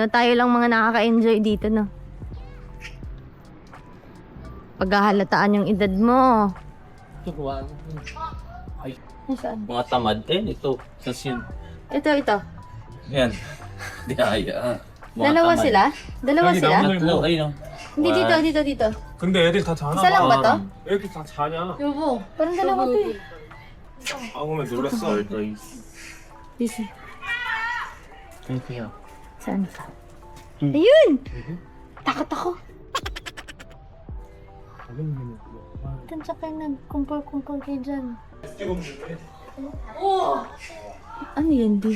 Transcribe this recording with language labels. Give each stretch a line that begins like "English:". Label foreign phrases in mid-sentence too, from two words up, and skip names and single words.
Filipino: Tayo lang mga nakaka-enjoy dito, no? Paghahalataan yung edad mo. Ay, Nasaan? mga tamad. Ito. Sasin. Ito. Yan. Di aya. Dalawa sila? Dalawa sila? Tatlo. Ayun. Hindi, dito.
Korean: 근데 애들이 다 자나
Filipino: Isa lang ba to?
Korean: 애들이 다 자냐?
Filipino: Yoko. Parang dalawa to eh.
Korean: 아 오늘 놀랐어
Filipino: Busy. Ito. Saan? Ayun! Takot ako. Tansa kayo nagkumpul-kumpul kayo dyan. Ano yan, di?